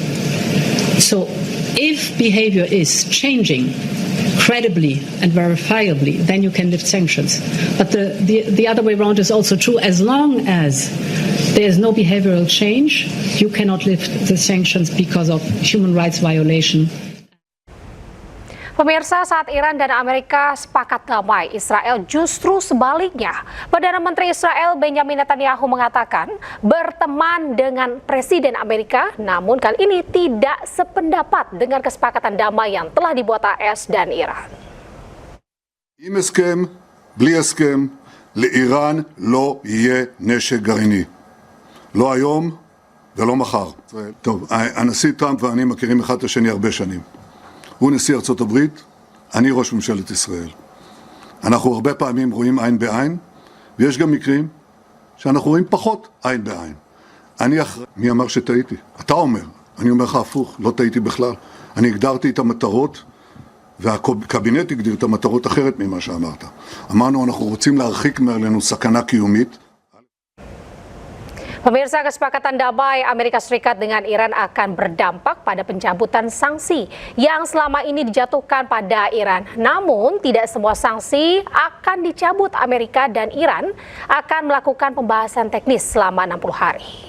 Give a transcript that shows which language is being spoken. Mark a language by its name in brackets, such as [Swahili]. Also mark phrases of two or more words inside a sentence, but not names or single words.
[English] So if behavior is changing credibly and verifiably, then you can lift sanctions. But the other way around is also true. As long as there is no behavioral change, you cannot lift the sanctions because of human rights violation. [Indonesian] Pemirsa, saat Iran dan Amerika sepakat damai, Israel justru sebaliknya. Perdana Menteri Israel Benjamin Netanyahu mengatakan berteman dengan Presiden Amerika, namun kali ini tidak sependapat dengan kesepakatan damai yang telah dibuat AS dan Iran. [Hebrew] עם הסכם, בלי הסכם, לאיראן לא יהיה נשק גרעיני. לא היום ולא מחר. טוב, הנשיא טראמפ ואני מכירים אחד את השני הרבה שנים. הוא נשיא ארצות הברית, אני ראש ממשלת ישראל. אנחנו הרבה פעמים רואים עין בעין, ויש גם מקרים שאנחנו רואים פחות עין בעין. מי אמר שטעיתי? אתה אומר. אני אומר לך הפוך, לא טעיתי בכלל. אני הגדרתי את המטרות, והקבינט הגדיר את המטרות אחרת ממה שאמרת. אמרנו, אנחנו רוצים להרחיק מעלינו סכנה קיומית. [Indonesian] Pemirsa, kesepakatan damai Amerika Serikat dengan Iran akan berdampak pada pencabutan sanksi yang selama ini dijatuhkan pada Iran. Namun, tidak semua sanksi akan dicabut. Amerika dan Iran akan melakukan pembahasan teknis selama 60 hari.